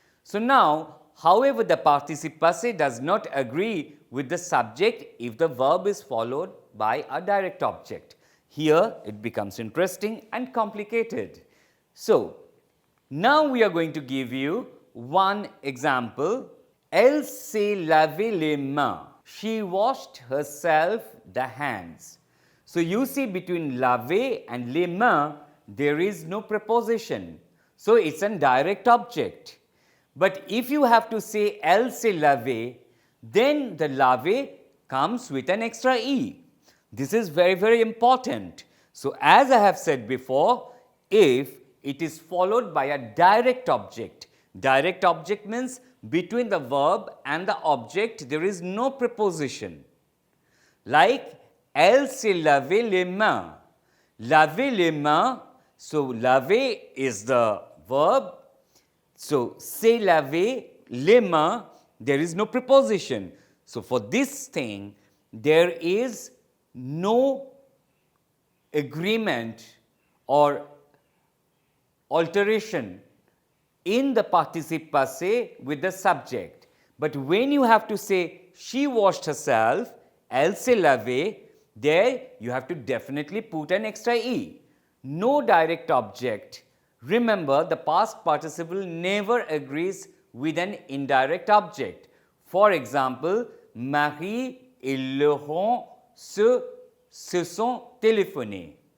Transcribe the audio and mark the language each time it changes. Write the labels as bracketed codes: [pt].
[en] So now, however, the participe passé does not agree with the subject if the verb is followed by a direct object. Here it becomes interesting and complicated. So now we are going to give you one example. [fr] Elle s'est lavé les mains. [en] She washed herself the hands. So you see between laver and les mains, there is no preposition. So it's a direct object. But if you have to say [fr] elle s'est lavé, [en] then the laver comes with an extra e. This is very, very important. So, as I have said before, if it is followed by a direct object means between the verb and the object there is no preposition. [fr] Like, elle s'est lavé les mains. Laver les mains, [en] so laver is the verb. So, [fr] s'est lavé les mains, [en] there is no preposition. So, for this thing, there is no agreement or alteration in the participe passé with the subject. But when you have to say she washed herself, [fr] elle s'est lavée, [en] there you have to definitely put an extra E. No direct object. Remember, the past participle never agrees with an indirect object. For example, [fr] Marie et Laurent se sont téléphonés.